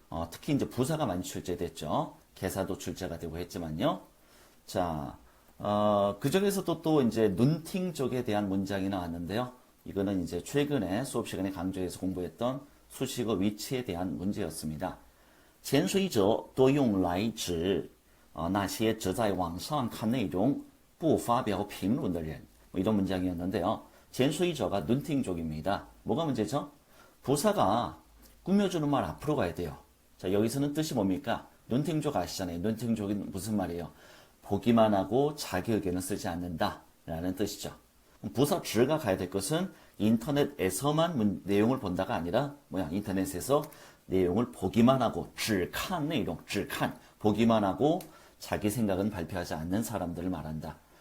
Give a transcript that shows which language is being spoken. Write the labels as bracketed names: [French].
[Korean] 특히 이제 부사가 많이 출제됐죠. 개사도 출제가 되고 했지만요. 자, 그 중에서도 또 이제 눈팅 쪽에 대한 문장이 나왔는데요. 이거는 이제 최근에 수업 시간에 강조해서 공부했던 수식어 위치에 대한 문제였습니다. [Chinese] 潜水者多用来指那些只在网上看内容不发表评论的人. [Korean] 이런 문장이었는데요. 潜水者가 눈팅족입니다. 뭐가 문제죠? 부사가 꾸며주는 말 앞으로 가야 돼요. 자, 여기서는 뜻이 뭡니까? 눈팅족 아시잖아요. 눈팅족이 무슨 말이에요? 보기만 하고 자기 의견을 쓰지 않는다 라는 뜻이죠. 부사 질가 가야 될 것은 인터넷에서만 내용을 본다가 아니라 인터넷에서 내용을 보기만 하고 [Chinese] 只看内容, 只看, [Korean] 보기만 하고 자기 생각은 발표하지 않는 사람들을 말한다.